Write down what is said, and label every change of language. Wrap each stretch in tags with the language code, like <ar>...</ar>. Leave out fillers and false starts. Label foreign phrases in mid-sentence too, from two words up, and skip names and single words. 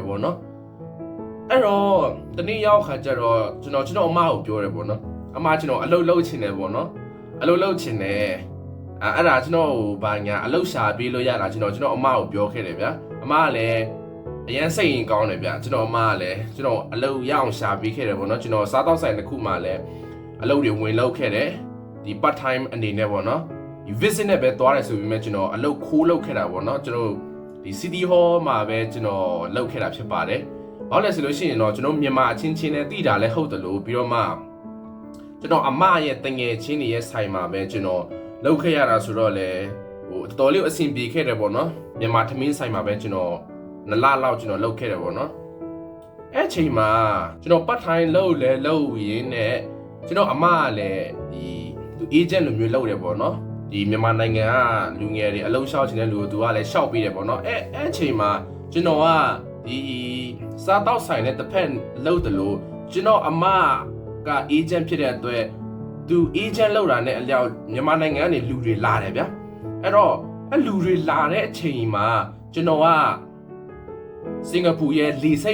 <my>ပေါ့နော်အဲ့တော့တနေ့ရောက်ခါကျတော့ကျွန်တော်အမကိုပြောတယ်ပေါ့နော်အမကျွန်တော်အလုပ်လုပ်ချင်တယ်ပေါ့နော်အလုပ်လုပ်ချင်တယ်အဲ့ဒါကျွန်တော်ဘာညာအလုပ် ရှာပေးလို့ရတာကျွန်တော်အမကိုပြောခဲ့တယ်ဗျာအမကလည်းအရန်စိတ်ရင်ကောင်းတယ်ဗျာကျွန်တော်အမကလည်းကျွန်တော်အလုပ်ရအောင်ရှာပေးခဲ့တယ်ပေါ့နော်ကျွန်တော်စားတောက်ဆိုင်တစ်ခုမှလည်းအလုပ်တွေဝင်လုပ်ခဲ့တယ်ဒီ</my> <en>part time</en> <my>အနေနဲ့ပေါ့နော်ဒီ visit နဲ့ပဲသွားတယ်ဆိုပြီးမှကျွန်တော်အလုပ်ခိုးလုပ်ခဲ့တာပေါ့နော်ကျွန်တော်ဒီ</my> <en>city hall</en> <my>မှာပဲကျွန်တော်လုပ်ခဲ့တာဖြစ်ပါတယ်ဘာလို့လဲဆိုလို့ရှိရင်တော့ကျွန်တော်မြန်မာအချင်းချင်းနဲ့တည်တာလည်းဟုတ်တယ်လို့ပြီးတော့မှကျွန်တော်အမရဲ့တငယ်ချင်းတွေရဲ့ဆိုင်မှာပဲကျွန်တော်လုပ်ခဲ့ရတာဆို တော့လေဟိုတော်တော်လေးအဆင်ပြေခဲ့တယ်ပေါ့နော်မြန်မာထမင်းဆိုင်မှာပဲကျွန်တော်2လလောက်ကျွန်တော်လုပ်ခဲ့တယ်ပေါ့နော်အဲ့ချိန်မှာကျွန် တော်</my> <en>part time</en> <my>လုပ်ရင်းနဲ့ကျွန်တော်အမကလည်းဒီသူ agent လိုမျိုးလုပ်တယ်ပေါ့နော်ဒီမြန်မာနိုင်ငံကလူငယ်တွေအလုပ်လျှောက်ချင်တဲ့လူသူကလည်းလျှောက်ပေးတယ်ပေါ့နော်အဲ့ချိန်မှာကျွန်တော်ကဒီစားတောက်ဆိုင်နဲ့တစ်ဖက်လုပ်တယ်လို့ကျွန်တော်အမက agent ဖြစ်တဲ့အတွက်သူ agent လောက်တာနဲ့အလျောက်မြန်မာနိုင်ငံကနေလူတွေလာတယ်ဗျာအဲ့တော့အဲ့လူတွေလာတဲ့အချိန်မှာကျွန်တော်ကစင်ကာပူရဲ့လေဆိ</my>